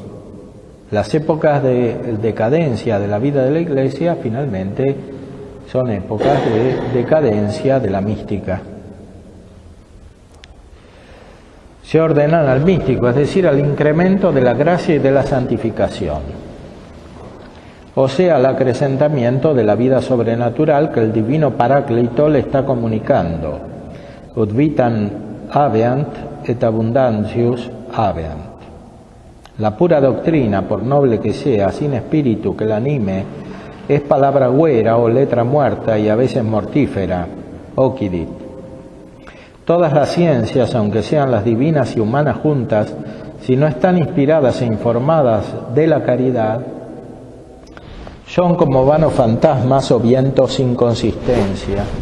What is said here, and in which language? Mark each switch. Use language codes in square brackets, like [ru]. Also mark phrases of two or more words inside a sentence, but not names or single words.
[es] Las épocas de decadencia de la vida de la Iglesia finalmente son épocas de decadencia de la mística. Se ordenan al místico, es decir, al incremento de la gracia y de la santificación, o sea, al acrecentamiento de la vida sobrenatural que el divino Paráclito le está comunicando. [la] Ut vitam habeant et abundantius habeant. [es] La pura doctrina, por noble que sea, sin espíritu que la anime, es palabra huera o letra muerta y a veces mortífera, occidit. Todas las ciencias, aunque sean las divinas y humanas juntas, si no están inspiradas e informadas de la caridad, son como vanos fantasmas o vientos sin consistencia.